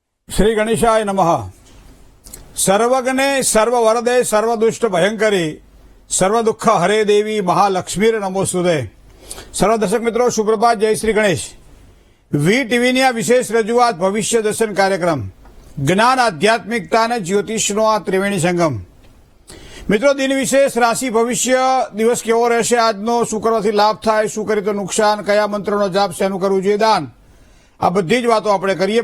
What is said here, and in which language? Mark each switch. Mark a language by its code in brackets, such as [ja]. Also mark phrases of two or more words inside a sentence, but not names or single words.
[sa] श्री गणेशाय नमः। सर्वज्ञे सर्ववरदे सर्वदुष्ट भयंकरी सर्वदुख हरे देवी महालक्ष्मी नमोस्तुते। [hi] सर्व दर्शक मित्रों सुप्रभात, जय श्री गणेश। [gu] વી ટીવીની આ વિશેષ રજૂઆત ભવિષ્ય દર્શન કાર્યક્રમ જ્ઞાન આધ્યાત્મિકતા અને જ્યોતિષનો આ ત્રિવેણી સંગમ। મિત્રો, દિન વિશેષ રાશિ ભવિષ્ય દિવસ કેવો રહેશે, આજનો શું કરવાથી લાભ થાય, શું કરે તો નુકસાન, કયા મંત્રનો જાપ, શેનું કરવું જોઈએ દાન, આ બધી જ વાતો આપણે કરીએ।